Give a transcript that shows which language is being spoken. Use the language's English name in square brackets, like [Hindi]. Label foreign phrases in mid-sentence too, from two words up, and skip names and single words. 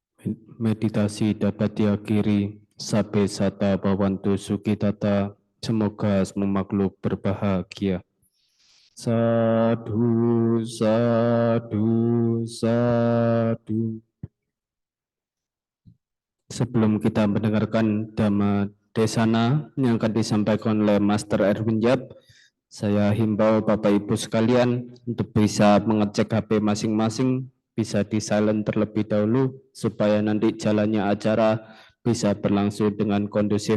[Indonesian] meditasi dapat diakhiri. [Pali] Sabe sata bawantu sukitata. [Indonesian] Semoga semua makhluk berbahagia. [Pali] Sadu, sadu, sadu. [Indonesian] Sebelum kita mendengarkan Dhamma Desana yang akan disampaikan oleh Master Erwin Yap, saya himbau Bapak Ibu sekalian untuk bisa mengecek HP masing-masing, bisa di silent terlebih dahulu supaya nanti jalannya acara bisa berlangsung dengan kondusif.